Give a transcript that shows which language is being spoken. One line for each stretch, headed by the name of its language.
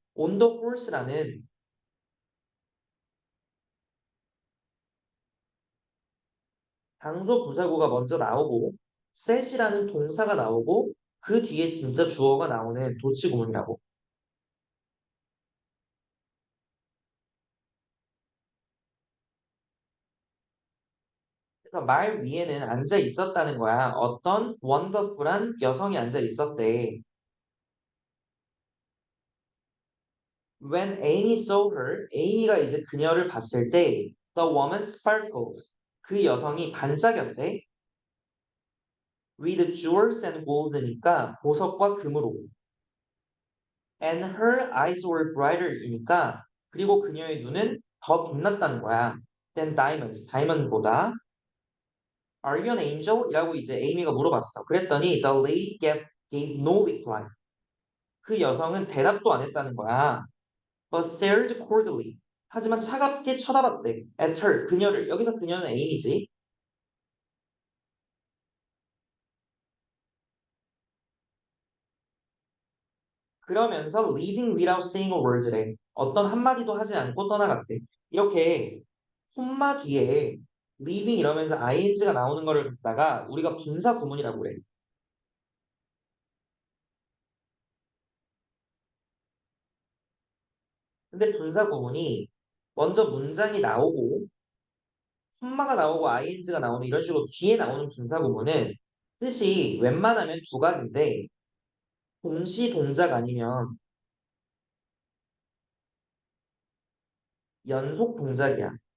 English: On the horse
Korean: 라는 장소 부사구가 먼저 나오고 set이라는 동사가 나오고 그 뒤에 진짜 주어가 나오는 도치구문이라고. 그래서 말 위에는 앉아 있었다는 거야. 어떤 원더풀한 여성이 앉아 있었대.
English: When Amy saw her,
Korean: Amy가 이제 그녀를 봤을 때
English: the woman sparkled.
Korean: 그 여성이 반짝였대.
English: With jewels and gold니까
Korean: 보석과 금으로.
English: And her eyes were brighter이니까
Korean: 그리고 그녀의 눈은 더 빛났다는 거야.
English: Than diamonds,
Korean: 다이몬드보다.
English: Are you an angel?
Korean: 이라고 이제 에이미가 물어봤어. 그랬더니
English: the lady gave no reply.
Korean: 그 여성은 대답도 안 했다는 거야.
English: But stared coldly.
Korean: 하지만 차갑게 쳐다봤대.
English: At her,
Korean: 그녀를. 여기서 그녀는 에이미지. 그러면서
English: leaving without saying a word래.
Korean: 어떤 한마디도 하지 않고 떠나갔대. 이렇게 콤마 뒤에 leaving 이러면서 ing가 나오는 거를 갖다가 우리가 분사 구문이라고 그래. 근데 분사 구문이 먼저 문장이 나오고 콤마가 나오고 ing가 나오는 이런 식으로 뒤에 나오는 분사 구문은 뜻이 웬만하면 두 가지인데 동시 동작 아니면 연속 동작이야.